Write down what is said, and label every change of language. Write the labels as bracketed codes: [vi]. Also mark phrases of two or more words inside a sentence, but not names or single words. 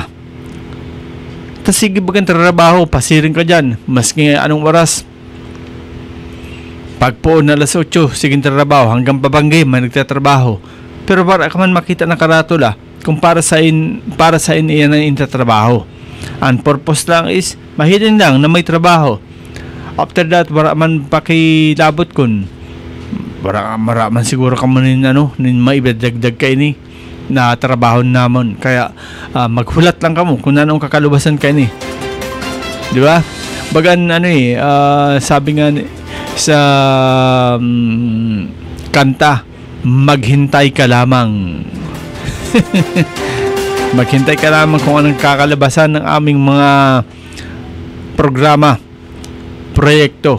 [bik] Tas sige bagang trabaho, pasiring ka dyan, maski anong oras. Pagpoon na alas 8, sige trabaho, hanggang pabanggay may nagtatrabaho. Pero para ka man makita na karatula kung para sa iyan ang intatrabaho. Ang purpose lang is mahiling lang na may trabaho. [en] After that, [bik] wala man pakilabot kun wala man siguro ka man nin maibadagdag ka ini na trabaho namon. Kaya maghulat lang ka mo kung anong kakalubasan ka ini, di ba? [tl] Bagan sabi nga sa kanta, maghintay ka lamang. Maghintay ka lamang kung anong kakalabasan ng aming mga programa, proyekto.